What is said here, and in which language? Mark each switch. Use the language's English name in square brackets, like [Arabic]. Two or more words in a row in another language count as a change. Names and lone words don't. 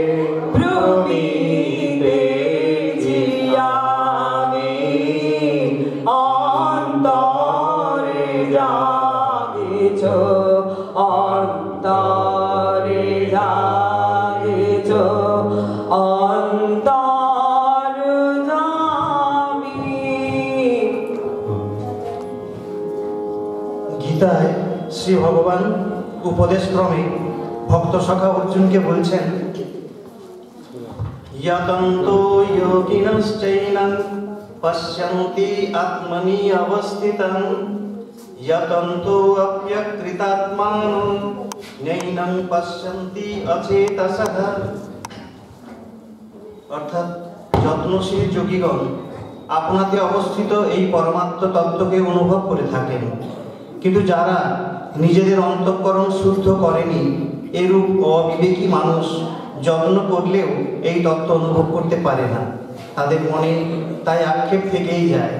[Bangla] ভ্রমিতেছি আমি অন্তরে জাগিছ অন্তরে জাগিছ অন্তর জামি। গীতায় শ্রী ভগবান উপদেশক্রমে ভক্ত সখা অর্জুনকে বলছেন, [Sanskrit] यतन्तो योगिनश्चैनं पश्यन्ति आत्मनि अवस्थितं यतन्तो अप्यकृतात्मानो नैनं पश्यन्ति अचेतसः। [Bangla] অর্থাৎ যত্নশীল যোগীগণ আপনাতে অবস্থিত এই পরমাত্ম তত্ত্বকে অনুভব করে থাকেন, কিন্তু যারা নিজেদের অন্তঃকরণ শুদ্ধ করেনি এরূপ অবিবেকী মানুষ যত্ন করলেও এই তত্ত্ব অনুভব করতে পারে না, তাদের মনে তাই আক্ষেপ থেকেই যায়।